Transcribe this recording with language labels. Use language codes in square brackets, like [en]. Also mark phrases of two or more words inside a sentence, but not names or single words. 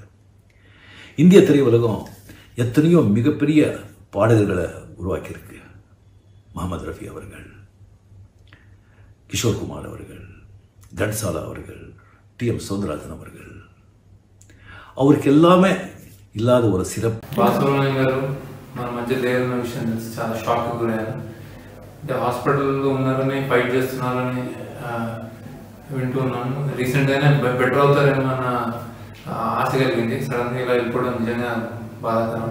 [ta] இந்திய திரையுலகம் எத்தனையோ மிகப்பெரிய பாடகர்களை உருவாக்கியிருக்கு. முகமது ரஃபி அவர்கள், கிஷோர் குமார் அவர்கள், கன்சாலா அவர்கள், டி.எம். சௌந்தரராஜன் அவர்கள், அவருக்கு எல்லாமே ఇలాద ఒక సిరప్ [te] బాలసుబ్రహ్మణ్యం గారు మన మధ్య లేరన్న విషయం తెలిసి చాలా షాక్ గురయ్యాను. అంటే హాస్పిటల్లో ఉన్నారని ఫైట్ చేస్తున్నారని వింటున్నాను. రీసెంట్గానే బెటర్ అవుతారేమో అన్న ఆశ కలిగింది. సడన్గా ఇలా వెళ్ళిపోవడం నిజంగా బాధాకరం.